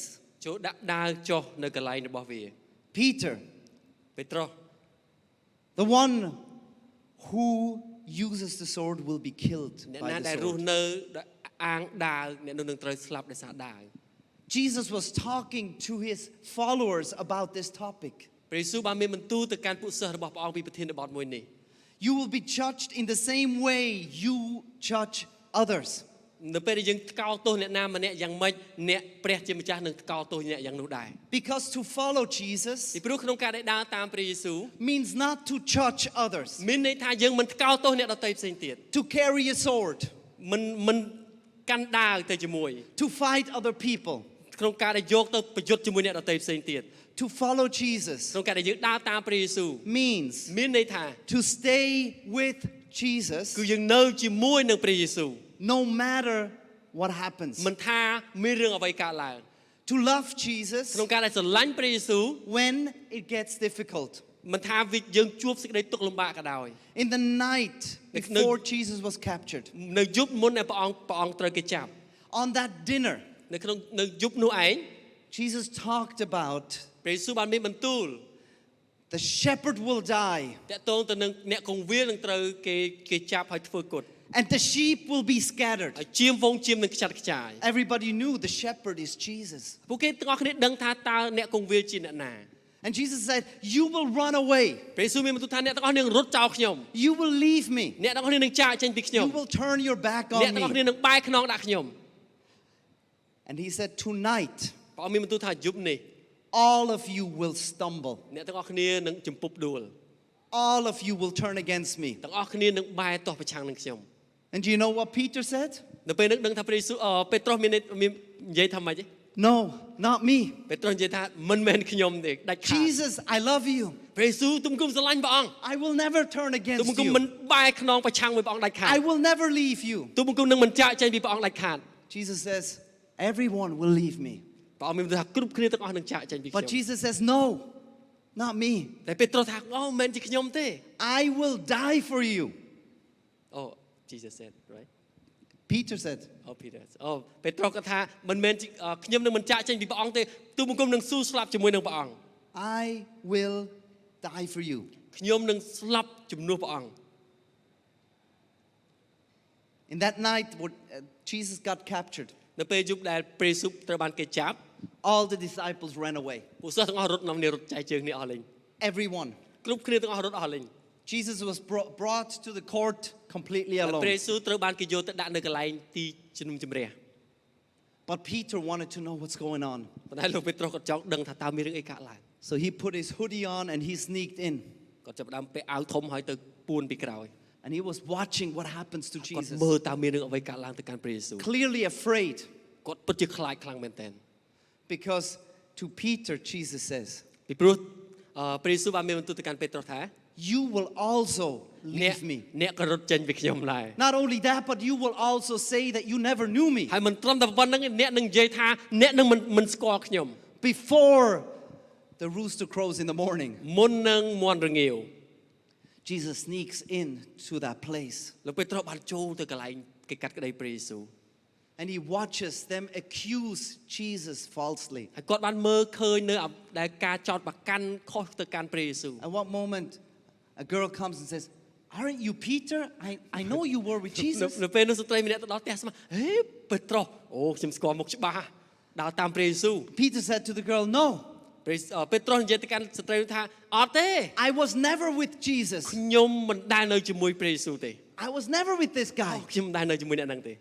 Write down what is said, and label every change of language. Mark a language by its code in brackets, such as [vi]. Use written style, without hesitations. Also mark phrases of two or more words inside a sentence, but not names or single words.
[km] ចូលដាក់ដាវចុះនៅកន្លែងរបស់វា [en] Peter, [km] ពេត្រុស [en] the one who uses the sword will be killed [km] អ្នក [en] by [km] ណា [en] the [km] ដែលរស់ [en] sword. [km] នៅអាងដាវអ្នកនោះនឹងត្រូវស្លាប់ដោយសារដាវ [en] Jesus was talking to his followers about this topic. [km] ព្រះយេស៊ូវបានមានបន្ទូលទៅកាន់ពួកសិស្សរបស់ព្រះអង្គពីប្រធានបទមួយនេះ [en] You will be judged in the same way you judge others. [km] នៅពេលដែលយើងថ្កោលទោសអ្នកណាម្នាក់យ៉ាងម៉េចអ្នកព្រះជាម្ចាស់នឹងថ្កោលទោសអ្នកយ៉ាងនោះដែរ [en] Because to follow Jesus [km] ពីព្រោះក្នុងការដែលដើរតាមព្រះយេស៊ូវ [en] means not to judge others, [km] មានន័យថាយើងមិនថ្កោលទោសអ្នកដទៃផ្សេងទៀត [en] to carry a sword, [km] មិនកាន់ដាវទៅជាមួយ [en] to fight other people. [km] ក្នុងការដែលយកទៅប្រយុទ្ធជាមួយអ្នកដទៃផ្សេងទៀត [en] To follow Jesus [km] ក្នុងការដែលយើងដើរតាមព្រះយេស៊ូវ [en] means [km] មានន័យថា [en] to stay with Jesus [km] គឺយើងនៅជាមួយនឹងព្រះយេស៊ូវ [en] no matter what happens. [km] មិនថាមានរឿងអ្វីកើតឡើង [en] To love Jesus [km] ក្នុងការដែលស្រឡាញ់ព្រះយេស៊ូវ [en] when it gets difficult. [km] មិនថាយើងជួបសេចក្តីទុក្ខលំបាកក៏ដោយ [en] In the night before Jesus was captured, [km] នៅយប់មុនដែលព្រះអង្គត្រូវគេចាប់ [en] on that dinner, [km] នៅយប់នោះឯង [en] Jesus talked about [km] ព្រះយេស៊ូវបានមានបន្ទូល [en] the shepherd will die [km] តកតងទៅនឹងអ្នកគង្វាលនឹងត្រូវគេចាប់ហើយធ្វើគុត [en] and the sheep will be scattered. [km] ហើយជាមវងជាមនឹងខ្ចាត់ខ្ចាយ [en] Everybody knew the shepherd is Jesus. [km] ពួកគេទាំងអស់គ្នាដឹងថាតើអ្នកគង្វាលជាអ្នកណា [en] And Jesus said, you will run away. [km] ព្រះយេស៊ូវមានបន្ទូលថាអ្នកទាំងអស់គ្នានឹងរត់ចោលខ្ញុំ [en] You will leave me. [km] អ្នកទាំងអស់គ្នានឹងចាកចេញពីខ្ញុំ [en] You will turn your back [km] អ្នក [en] on [km] ទាំងអស់គ្នា [en] me. [km] នឹងបែរខ្នងដាក់ខ្ញុំ [en] And he said, tonight, [km] ព្រះអង្គមានបន្ទូលថាយប់នេះ [en] all of you will stumble. [km] អ្នកទាំងអស់គ្នានឹងជំពប់ដួល [en] All of you will turn against me. [km] ទាំងអស់គ្នានឹងបែរទាស់ប្រឆាំងនឹងខ្ញុំ [en] And do you know what Peter said? [km] នៅពេលនឹងដឹងថាព្រះយេស៊ូវពេត្រុសមាននិយាយថាម៉េចទេ [en] No, not me. [km] ពេត្រុសនិយាយថាមិនមែនខ្ញុំទេដាច់ខាត [en] Jesus, I love you. [km] ព្រះយេស៊ូវទុំគុំស្រឡាញ់ព្រះអង្គ [en] I will never turn [km] ទុំ [en] against [km] គុំមិន [en] you. [km] បែរខ្នងប្រឆាំងមួយព្រះអង្គដាច់ខាត [en] I will never leave you. [km] ទុំគុំនឹងមិនចាកចេញពីព្រះអង្គដាច់ខាត [en] Jesus says, everyone will leave me. [km] ព្រះអង្គមានថាគ្រប់គ្នាទាំងអស់នឹងចាកចេញពីខ្ញុំ [en] But Jesus says, no, not me. [km] តែពេត្រុសថាអូមិនមែនជាខ្ញុំទេ [en] I will die for you. Oh Jesus said right Peter said. [km] Oh Peter ពេត្រុសក៏ថាមិនមែនខ្ញុំនឹងមិនចាកចេញពីព្រះអង្គទេទូបង្គំនឹងស៊ូស្លាប់ជាមួយនឹងព្រះអង្គ [en] I will die for you. [km] ខ្ញុំនឹងស្លាប់ជំនួសព្រះអង្គ [en] In that night, Jesus got captured. [km] នៅពេលយប់ដែលព្រះយេស៊ូវត្រូវបានគេចាប់ [en] All the disciples ran away. [km] ពួកសិស្សទាំងអស់រត់នាំគ្នារត់ចែកជើងគ្នាអស់លេង [en] Everyone. [km] គ្រប់គ្នាទាំងអស់រត់អស់លេង [en] Jesus was brought to the court completely [km] ព្រះ [en] alone. [km] យេស៊ូវត្រូវបានគេយកទៅដាក់នៅកន្លែងទីជំនុំជម្រះ [en] But Peter wanted to know what's going on. [km] ប៉ុន្តែលោកពេត្រុសក៏ចង់ដឹងថាតើមានរឿងអីកើតឡើង [en] So he put his hoodie on and he sneaked in. [km] គាត់ចាប់ផ្ដើមពាក់អាវធំហើយទៅពួនពីក្រោយ [en] And he was watching what happens to [km] គាត់ [en] Jesus. [km] មើលតើមានរឿងអ្វីកើតឡើងទៅកាន់ព្រះយេស៊ូវ [en] Clearly afraid. [km] គាត់ពិតជាខ្លាចខ្លាំងមែនទែន [en] Because to Peter, Jesus says, [km] ពីព្រោះព្រះយេស៊ូវបានមានបន្ទូលទៅកាន់ពេត្រុសថា [en] you will also [km] អ្នក [en] leave me. [km] អ្នកក៏រត់ចេញពីខ្ញុំដែរ [en] Not only that, but you will also say that you never knew me. [km] ហើយមិនត្រឹមតែប៉ុណ្្នឹងអ្នកនឹងនិយាយថាអ្នកនឹងមិនស្គាល់ខ្ញុំ [en] Before the rooster crows in the morning, [km] មុននឹងមាន់រងាវ [en] Jesus sneaks in to that place. [km] លោកពេត្រុសបានចូលទៅកន្លែងគេកាត់ក្តីព្រះយេស៊ូវ [en] And he watches them accuse Jesus falsely. [km] ហើយគាត់បានមើលឃើញនៅដែលការចោទប្រកាន់ខុសទៅកាន់ព្រះយេស៊ូវ [en] At one moment, a girl comes and says, aren't you Peter? I know you were with Jesus. [km] នៅពេលនោះស្ត្រីម្នាក់ទៅដល់ផ្ទះស្មាហេពេត្រុសអូខ្ញុំស្គាល់មុខច្បាស់ដើរតាមព្រះយេស៊ូវ [en] Peter said to the girl, no, [km] ពេត្រុសនិយាយទៅកាន់ស្ត្រីថាអត់ទេ [en] I was never with Jesus. [km] ខ្ញុំមិនដែលនៅជាមួយព្រះយេស៊ូវទេ [en] I was never with this guy. [km] ខ្ញុំមិនដែលនៅជាមួយអ្នកហ្នឹងទេ